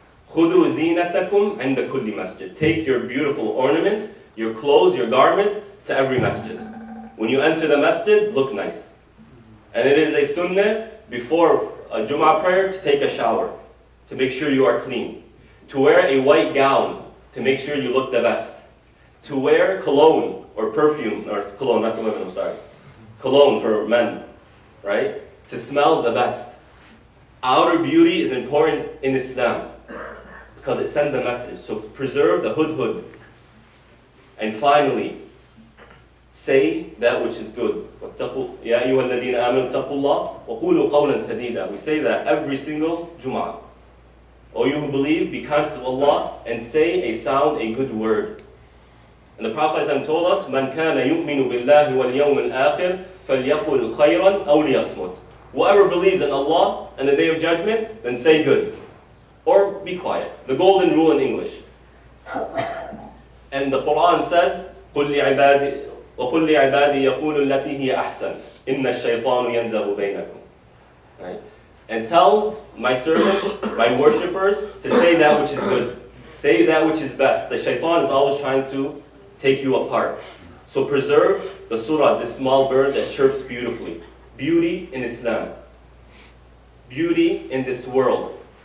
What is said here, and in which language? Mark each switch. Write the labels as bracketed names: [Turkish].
[Arabic] خُذُوا زِينَتَكُمْ عِنْدَ كُلِّ masjid. [English] Take your beautiful ornaments, your clothes, your garments to every masjid. When you enter the masjid, look nice. And it is a sunnah before a Jum'ah prayer to take a shower, to make sure you are clean. To wear a white gown, to make sure you look the best. To wear cologne or perfume, or cologne, not the women, I'm sorry. Cologne for men, right? To smell the best. Outer beauty is important in Islam because it sends a message. So preserve the hudhud. And finally, say that which is good. [Arabic] يَا أَيُّهَا الَّذِينَ آمَنُوا اتَّقُوا اللَّهَ وَقُولُوا قَوْلًا سَدِيدًا. [English] We say that every single Jum'ah. O you who believe, be conscious of Allah and say a sound, a good word. And the Prophet ﷺ told us, [Arabic] مَنْ كَانَ يُؤْمِنُ بِاللَّهِ وَالْيَوْمِ الْآخِرِ فَلْيَقُلْ خَيْرًا أَوْ لِيَصْمُتْ. [English] Whoever believes in Allah and the Day of Judgment, then say good. Or be quiet. The golden rule in English. And the Quran says, [Arabic] قُلْ لِعِبَادِي وَقُلْ لِعِبَادِي يَقُولُ الَّتِي هِيَ أَحْسَنُ إِنَّ الشَّيْطَانُ يَنْزَغُ بَيْنَكُمْ. [English] Right? And tell my servants, my worshippers, to say that which is good. Say that which is best. The shaitan is always trying to take you apart. So preserve the surah, this small bird that chirps beautifully. Beauty in Islam. Beauty in this world.